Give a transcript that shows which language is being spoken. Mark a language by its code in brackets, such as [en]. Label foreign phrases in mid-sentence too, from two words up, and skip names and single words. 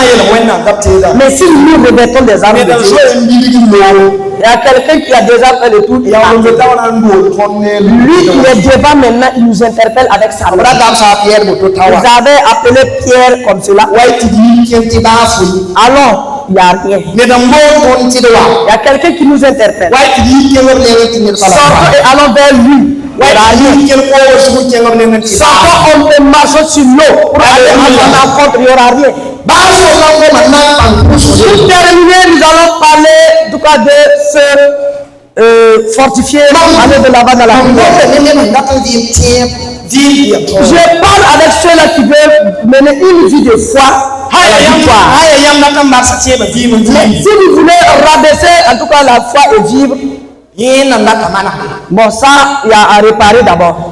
[fr] Mais si nous revêtons des armes de Dieu, il y a quelqu'un qui a déjà fait le tour. Lui, il est devant maintenant, il nous interpelle avec sa main. Vous avez appelé Pierre comme cela. Allons, il n'y a rien. ne da mbo kon ti de wa Il y a quelqu'un qui nous interpelle. wa ti di ke ngor le ti ne fala Sortons et allons vers lui. Il n'y aura rien. ke ko su ke ngor le ti Sortons et marchons sur l'eau pour aller à son rencontre. Il n'y aura rien. ba so la ko man na pan ku so Pour terminer, nous allons parler en tout cas de se fortifier, aller de l'avant dans la prière. Je parle avec ceux-là qui veulent mener une vie de foi à la victoire. Mais si vous voulez rabaisser en tout cas la foi et vivre, bon ça, il y a à réparer d'abord.